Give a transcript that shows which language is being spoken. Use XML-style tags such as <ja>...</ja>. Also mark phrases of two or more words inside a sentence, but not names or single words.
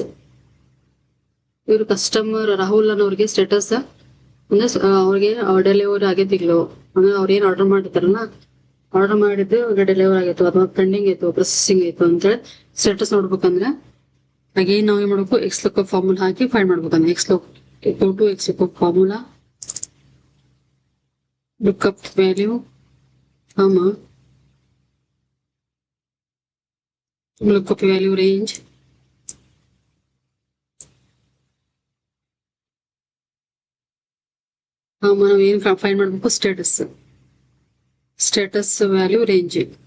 <kn>ಇವ್ರು ಕಸ್ಟಮರ್ ರಾಹುಲ್ ಅನ್ನೋರಿಗೆ ಸ್ಟೇಟಸ್ ಅಂದ್ರೆ ಅವ್ರಿಗೆ ಡೆಲಿವರಿ ಆಗೈತಿಗ್ಲೋ ಅಂದ್ರೆ ಅವ್ರ ಏನ್ ಆರ್ಡರ್ ಮಾಡಿರ್ತಾರಲ್ಲ ಆರ್ಡರ್ ಮಾಡಿದ್ದು ಡೆಲಿವರ್ ಆಗಿತ್ತು ಅಥವಾ ಪೆಂಡಿಂಗ್ ಆಯ್ತು ಪ್ರೊಸೆಸಿಂಗ್ ಆಯ್ತು ಅಂತೇಳಿ ಸ್ಟೇಟಸ್ ನೋಡ್ಬೇಕಂದ್ರೆ ಅಗೇನ್ ನಾವ್ ಏನ್ ಮಾಡ್ಬೇಕು</kn> <en>X lookup formula</en> <kn>ಹಾಕಿ ಫೈಂಡ್ ಮಾಡ್ಬೇಕಂದ್ರೆ</kn> <en>X lookup formula lookup value, comma, lookup value range,</en> <kn>ನಾವೇನು ಫೈಂಡ್ ಮಾಡಬೇಕು</kn> <en>status value range.</en>